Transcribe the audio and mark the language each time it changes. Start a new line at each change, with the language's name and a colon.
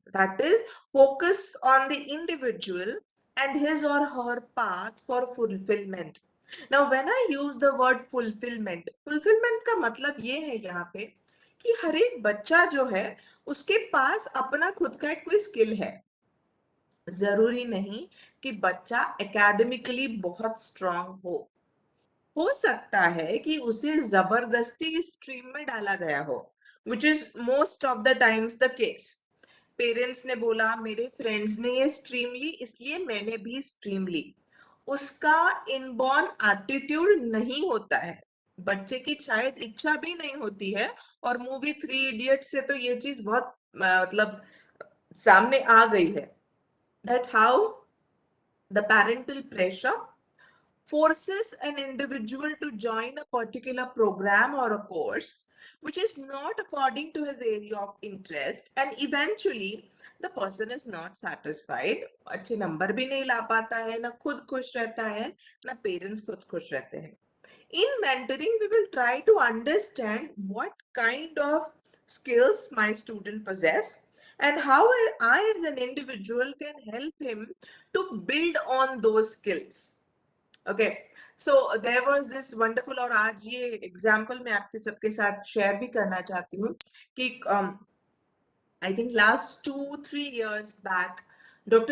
English: That is, focus on the individual and his or her path for fulfillment. Now, when I use the word fulfillment
Hindi: का मतलब ये है यहाँ पे कि हर एक बच्चा जो है उसके पास अपना खुद का एक कोई स्किल है. जरूरी नहीं कि बच्चा एकेडमिकली बहुत स्ट्रांग हो सकता है कि उसे जबरदस्ती स्ट्रीम में डाला गया हो,
English: Which is most of the times the case.
Hindi: Parents ने बोला मेरे फ्रेंड्स ने ये स्ट्रीम ली इसलिए मैंने भी स्ट्रीम ली. उसका इनबॉर्न एटीट्यूड नहीं होता है, बच्चे की शायद इच्छा भी नहीं होती है. और मूवी 3 इडियट से तो ये चीज बहुत मतलब सामने आ गई है,
English: That how the parental pressure forces an individual to join a particular program or a course which is not according to his area of interest, and eventually the person is not satisfied.
Hindi: अच्छे number भी नहीं ला पाता है, ना खुद खुश रहता है, ना पेरेंट्स खुद खुश रहते हैं.
English: In mentoring, we will try to understand what kind of skills my student possess and how I as an individual can help him to build on those skills. Okay, so there was this wonderful,
Hindi: और आज ये example मैं आपके सबके साथ share भी करना चाहती हूँ कि
English: I think last 2-3 years back, Dr.